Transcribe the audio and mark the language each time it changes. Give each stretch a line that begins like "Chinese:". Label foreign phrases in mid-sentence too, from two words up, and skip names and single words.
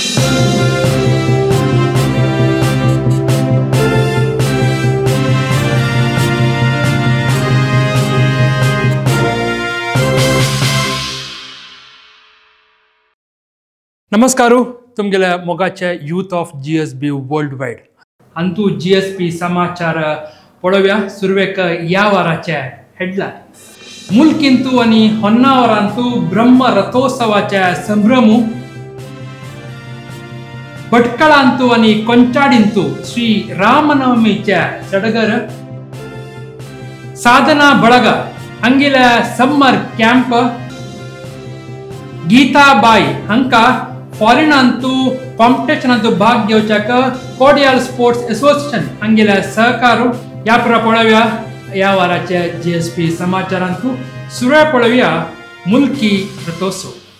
Konkani: नमस्कार तुमगेल्या मोगाचे यूथ ऑफ GSB वर्ल्ड वाइड अंतू GSP समाचार पळोवया सुरवेक या वाराचे हेडलायन मुल्किंतू आणि होन्नावरांतू ब्रह्म रथोत्सवाचे संभ्रमू भटकळांतू आणि कोंचाडींतू श्री रामनवमीचे सडगर साधना ಬಳಗ हंगिल्या
English: summer camp
Konkani: गीताबाई हंका फॉरेन अंतू कॉम्पिटिशन अंतू भाग घेवच्याक कोडियाल स्पोर्ट्स एसोसिएशन हंगिल्या सहकारू या पळोवया या वाराचे GSP समाचारांतू सुरळे पळोवया मुल्की रथोत्सव